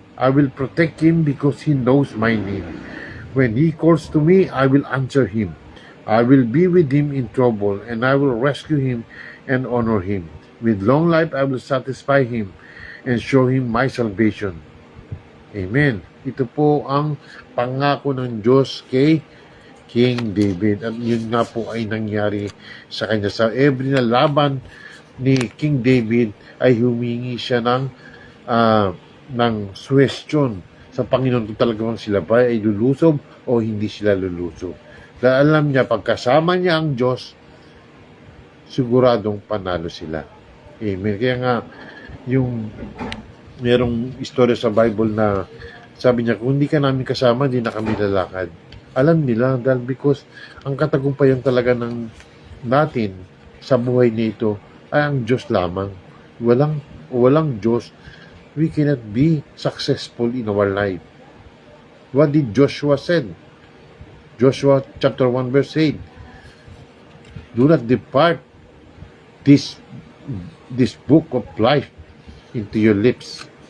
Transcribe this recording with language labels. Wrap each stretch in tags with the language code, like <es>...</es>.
<en>I will protect Him because He knows my name. When He calls to me, I will answer Him. I will be with Him in trouble, and I will rescue Him and honor Him. With long life, I will satisfy Him and show Him my salvation. Amen.</en> <tl>Ito po ang pangako ng Diyos kay King David. At yun nga po ay nangyari sa kanya. Sa every na laban ni King David ay humingi siya ng suwestyon sa Panginoon kung talagang sila ba ay lulusob o hindi sila lulusob. Dahil alam niya, pagkasama niya ang Diyos, siguradong panalo sila. Amen. Kaya nga, yung merong istorya sa Bible na sabi niya, kung hindi ka namin kasama, hindi na kami lalakad. Alam nila, dahil because ang katagumpayan talaga ng natin sa buhay nito ay ang Diyos lamang. Walang Diyos,</tl> <en>we cannot be successful in our life. What did Joshua said? Joshua chapter 1 verse 8. Do not depart this book of life into your lips.</en>